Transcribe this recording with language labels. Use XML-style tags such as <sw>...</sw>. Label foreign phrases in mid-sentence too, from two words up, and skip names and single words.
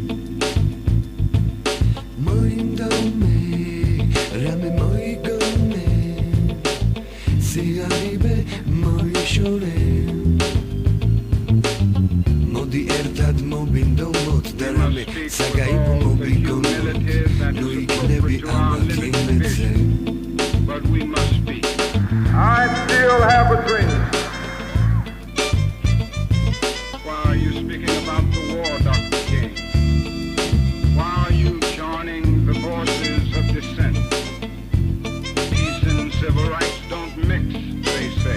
<ka>მოინდომე რამე მოიგონე სიღარიბე მოვიშორე მოდი ერთად მოვინდომოთ და რამე საკაიფო მოვიგონოთ ნუ იქნები ამათი მეძე</ka> <en>But we must be. I still have a dream. Why are you speaking about the war, Dr. King? Why are you joining the voices of dissent? Peace and civil rights don't mix, they say.</en>